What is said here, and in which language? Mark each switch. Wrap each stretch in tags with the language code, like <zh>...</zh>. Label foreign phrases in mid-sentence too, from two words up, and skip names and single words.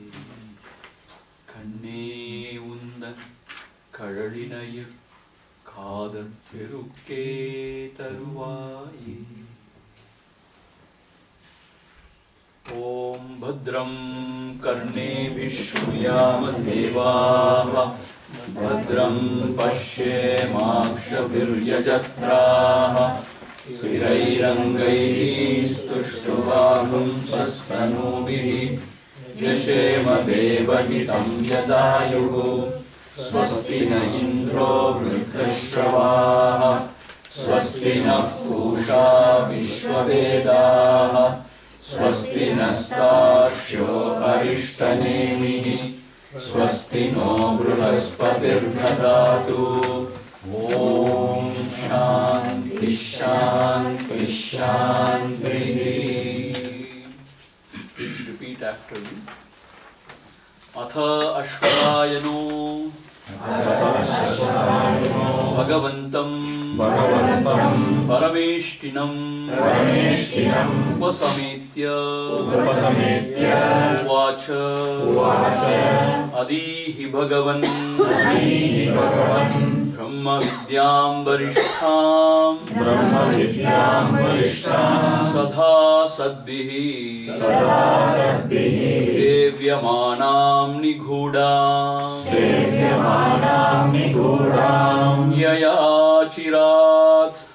<ta>கண்ணே உந்தன் கழலினையில் காதற் பெருக்கே தருவாயே.</ta> <sa>ओम् भद्रं कर्णेभिः शृणुयाम देवाः भद्रं पश्येमाक्षभिर्यजत्राः स्थिरैरङ्गैस्तुष्टुवागुंसस्तनूभिः यशेम देवहितं यदायुः स्वस्ति न इन्द्रो वृद्धश्रवाः स्वस्ति नः पूषा विश्ववेदाः स्वस्ति नस्तार्क्ष्यो अरिष्टनेमिः स्वस्ति नो बृहस्पतिर्दधातु। ॐ शान्ति शान्ति शान्तिः।</sa> <en>Please repeat after me.</en> <sa>अथ अश्वरायणो भगवन्तं परमेष्टिनं उपसमेत्य उवाच अदीहि भगवन् ब्रह्मविद्यां वरिष्ठां सदा सद्भिः सेव्यमानां निगूढां यया चिरात्</sa>